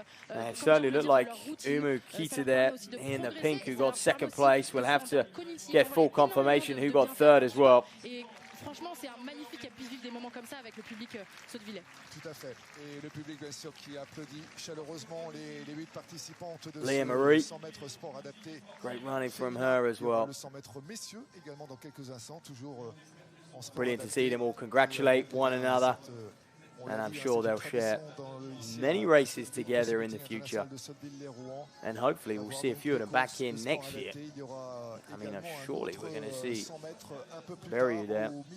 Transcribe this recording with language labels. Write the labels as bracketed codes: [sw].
[en] It certainly looked like Umu Kita there in the pink who got 2nd place. We'll have to get full confirmation who got 3rd as well. [fr] Franchement, c'est magnifique qu'elle puisse vivre des moments comme ça avec le public Sotteville. Tout à fait. Et le public, bien sûr, qui applaudit chaleureusement les 8 participantes de Leah Marie. 100 mètres sport adapté. [en] Great running from her as well. [fr] Le 100 mètres messieurs également dans quelques instants, toujours en sport. [en] Brilliant to see them all congratulate one another. And I'm sure they'll share many races together in the future. And hopefully we'll see a few of them back in next year. I mean, surely we're going to see Berry there.